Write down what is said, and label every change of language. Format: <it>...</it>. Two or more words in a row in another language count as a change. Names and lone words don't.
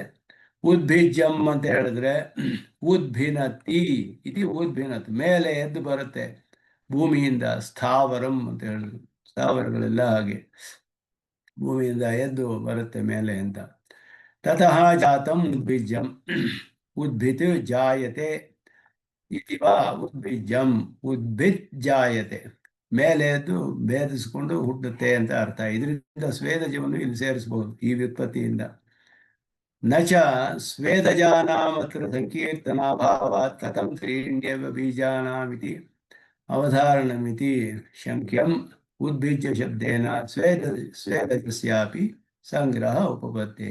<kn>ಉದ್ಭಿಜ್ಯಂ ಅಂತ ಹೇಳಿದ್ರೆ ಉದ್ಭಿನತಿ ಇದು ಉದ್ಭಿನತ್, ಮೇಲೆ ಎದ್ದು ಬರುತ್ತೆ ಭೂಮಿಯಿಂದ. ಸ್ಥಾವರಂ ಅಂತ ಹೇಳಿದ್ರು, ಸ್ಥಾವರಗಳೆಲ್ಲ ಹಾಗೆ ಭೂಮಿಯಿಂದ ಎದ್ದು ಬರುತ್ತೆ ಮೇಲೆ ಅಂತ.</kn> <sa>ತತಃ ಜಾತಂ ಉದ್ಭಿಜ್ಯಂ ಉದ್ಭಿತ್ ಜಾಯತೆ ಇತಿ ವಾ ಉದ್ಭಿಜ್ಯಂ ಉದ್ಭಿತ್ ಜಾಯತೆ,</sa> <kn>ಮೇಲೆ ಎದ್ದು ಭೇದಿಸಿಕೊಂಡು ಹುಟ್ಟುತ್ತೆ ಅಂತ ಅರ್ಥ. ಇದರಿಂದ ಸ್ವೇದಜವನ್ನು ಇಲ್ಲಿ ಸೇರಿಸಬಹುದು ಈ ವ್ಯುತ್ಪತ್ತಿಯಿಂದ.</kn> <sa>ನಚ ಸ್ವೇದಜಾನಾಮತ್ರ ಸಂಕೀರ್ತನಾಭಾವಾತ್ ಕಥಂ ತ್ರೀಣ್ಯೇವ ಬೀಜಾನಾಮಿತಿ ಅವಧಾರಣಮಿತಿ ಶಂಕ್ಯಂ ಉದ್ಭಿಜ್ಯ ಶಬ್ದೇನ ಸ್ವೇದಜಸ್ಯಾಪಿ ಸಂಗ್ರಹ ಉಪಪತ್ತೇ.</sa>